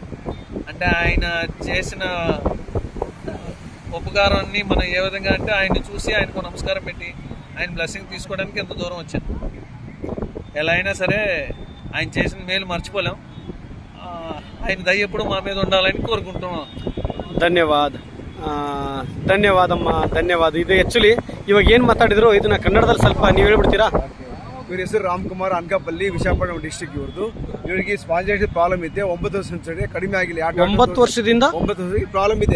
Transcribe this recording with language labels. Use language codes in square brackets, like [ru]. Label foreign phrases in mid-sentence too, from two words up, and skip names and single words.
[te] అంటే ఆయన చేసిన ఉపకారాన్ని మనం ఏ విధంగా అంటే ఆయన్ని చూసి ఆయనకు నమస్కారం పెట్టి ఆయన బ్లెస్సింగ్ తీసుకోవడానికి ఎంత దూరం వచ్చాను. ఎలా అయినా సరే ఆయన చేసిన మేలు మర్చిపోలేం. ఆయన దయ ఎప్పుడు మా మీద ఉండాలని కోరుకుంటున్నాం. [kn] ಧನ್ಯವಾದಮ್ಮ, ಧನ್ಯವಾದ. ಇದು ಆ್ಯಕ್ಚುಲಿ ಇವಾಗ ಏನು ಮಾತಾಡಿದ್ರು ಇದನ್ನ ಕನ್ನಡದಲ್ಲಿ ಸ್ವಲ್ಪ ನೀವು ಹೇಳ್ಬಿಡ್ತೀರಾ? ಇವ್ರ ಹೆಸರು ರಾಮ್ಕುಮಾರ್, ಅನಕಾಪಲ್ಲಿ, ವಿಶಾಖಪಟ್ಟಣಂ ಡಿಸ್ಟ್ರಿಕ್ಟ್. ಇವರಿಗೆ [en] spondylitis problem [kn] ಇದೆ. 9 ವರ್ಷ ಕಡಿಮೆ ಆಗಿಲ್ಲ. 9 ವರ್ಷದಿಂದ 9 ವರ್ಷ ಪ್ರಾಬ್ಲಮ್ ಇದೆ.